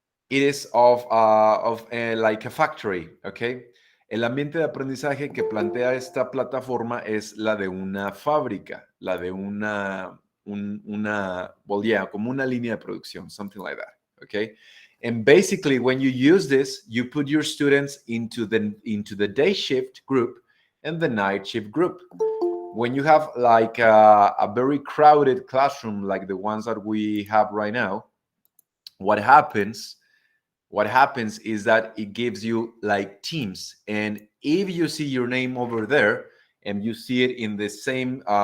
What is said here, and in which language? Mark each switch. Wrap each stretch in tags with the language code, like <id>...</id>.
<en>It is like a factory, okay?</en> <es>El ambiente de aprendizaje que plantea esta plataforma es la de una fábrica, la de</es> <en>well, yeah,</en> <es>como una línea de producción,</es> <en>something like that, okay? And basically, when you use this, you put your students into the day shift group and the night shift group. When you have like a very crowded classroom like the ones that we have right now, what happens is that it gives you like teams, and if you see your name over there and you see it in the same</en>